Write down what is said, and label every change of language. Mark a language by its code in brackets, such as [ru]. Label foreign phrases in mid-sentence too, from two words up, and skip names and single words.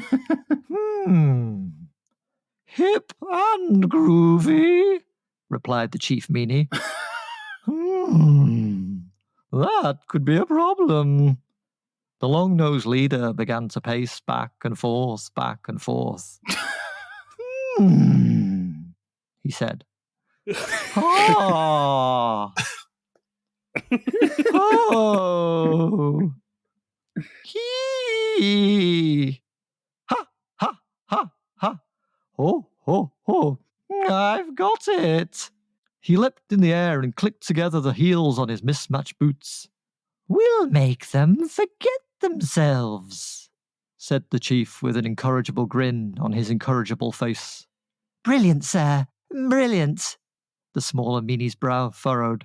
[en] Hip and groovy, replied the Chief Meanie. That could be a problem. The long-nosed leader began to pace back and forth. He said. Oh. Oh. Hee. Ha, ha, ha, ha. Ho, ho, ho. I've got it. He leapt in the air and clicked together the heels on his mismatched boots. We'll make them forget themselves, said the chief with an incorrigible grin on his incorrigible face. Brilliant, sir, brilliant, the smaller Meanie's brow furrowed.